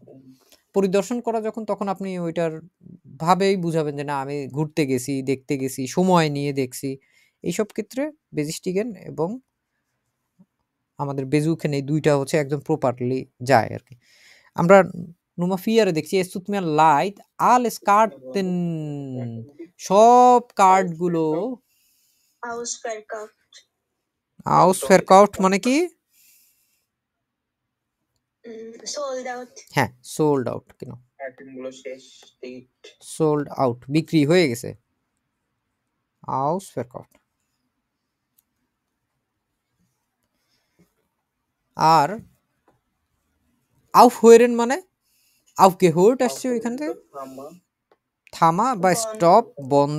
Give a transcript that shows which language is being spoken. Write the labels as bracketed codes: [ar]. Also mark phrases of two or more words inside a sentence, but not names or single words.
[bn] পরিদর্শন করা যখন, তখন আপনি ওইটার ভাবেই বুঝাবেন যে না আমি ঘুরতে গেছি, দেখতে গেছি, সময় নিয়ে দেখছি। এইসব ক্ষেত্রে বেজিস্টিগেন এবং আমাদের বেজুকেন এই ২ টা হচ্ছে একদম প্রপারলি যায় আরকি। [de] আমরা Nummer 4 [bn] এ দেখছি [de] Es tut mir leid, alles Karten, [bn] সব কার্ডগুলো [de] Ausverkauft. [bn] ausverkauft মানে কি? [en] Sold out. [bn] হ্যাঁ, [en] sold out [bn] কেন? আইটেমগুলো শেষ, টিকিট [en] sold out [bn] বিক্রি হয়ে গেছে। ausverkauft। আর aufhören মানে aufgehört আসছে ওইখান থেকে, থামা বা স্টপ, বন্ধ।